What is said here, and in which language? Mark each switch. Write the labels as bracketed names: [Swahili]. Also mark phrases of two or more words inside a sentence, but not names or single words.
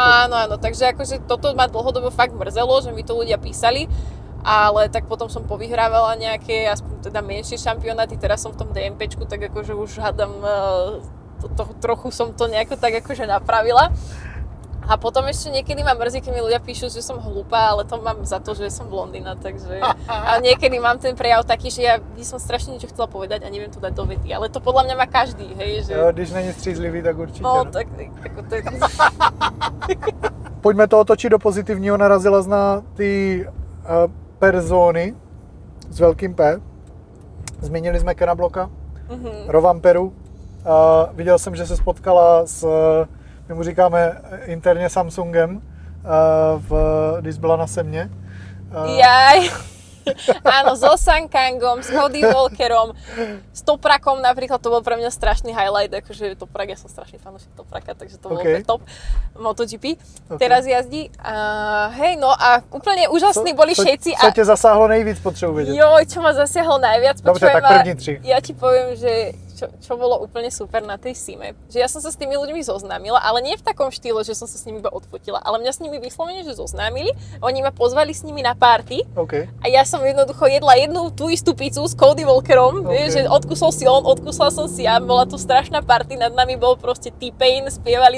[Slovak] Áno, takže akože toto ma dlhodobo fakt mrzelo, že mi to ľudia písali, ale tak potom som povyhrávala nejaké, aspoň teda menšie šampionáty, teraz som v tom DMPčku, tak akože už hádam, trochu som to nejako tak akože napravila. A potom ešte niekedy ma mrzí, keď mi ľudia píšu, že som hlúpa, ale to mám za to, že som blondína, takže... A niekedy mám ten prejav taký, že ja by som strašne niečo chcela povedať a neviem to dať do vety, ale to podľa mňa má každý, hej, že... [Czech] Jo, když není střízlivý, tak určitě. No, No. [Slovak] tak ako to je... [Czech] Pojďme to otočit do pozitivního. Narazila na ty persony s velkým P. Zmínili jsme Kena Blocka, Rovamperu. Viděl jsem, že se spotkala s, my mu říkáme interně Samsungem, když byla na Semě. [Slovak] Jaj. Áno, so Sankangom, s Cody Walkerom, s Toprakom napríklad, to bol pre mňa strašný highlight, akože Toprak, ja som strašný fanúšik Topraka, takže to bol Okay. top MotoGP. Teraz jazdí. Hej, no a úplne úžasní boli všetci. [Czech] Co tě zasáhlo nejvíc, potřebuji vědět. [Slovak] Joj, čo ma zasiahlo najviac, [Czech] Dobře, [Slovak] počúvaj [Czech] tak [Slovak] ma, [Czech] první 3. [Slovak] ja ti poviem, že čo bolo úplne super na tej Sime? Že ja som sa s tými ľuďmi zoznámila, ale nie v takom štýle, že som sa s nimi iba odfotila, ale mňa s nimi vyslovene, že zoznámili, oni ma pozvali s nimi na party OK. a ja som jednoducho jedla jednu tú istú pizzu s Cody Walkerom, vieš, že odkusol si on, odkusla som si ja, bola to strašná party, nad nami bol proste T-Pain, spievali